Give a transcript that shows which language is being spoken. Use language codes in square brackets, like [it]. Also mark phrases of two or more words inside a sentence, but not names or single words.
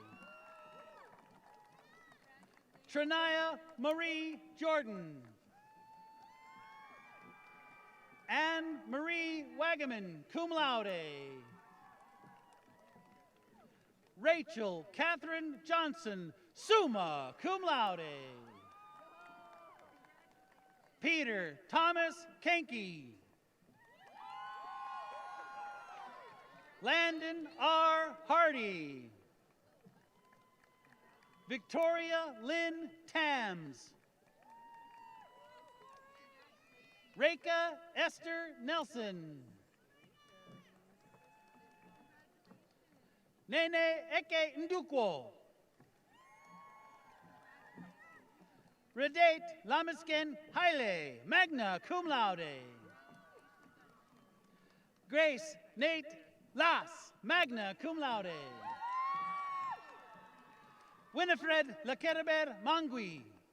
[en] Trinaya Marie Jordan. Anne Marie Wagaman, [la] cum laude. [en] Rachel Catherine Johnson, [la] summa cum laude. [en] Peter Thomas Kenke. Landon R. Hardy. Victoria Lynn Tams. Reka Esther Nelson. Nene Eke Ndukwo. Redate Lamisken Haile, [la] magna cum laude. [en] Grace Nate Las, [la] magna cum laude. [en] Winifred Lakereber Mangui.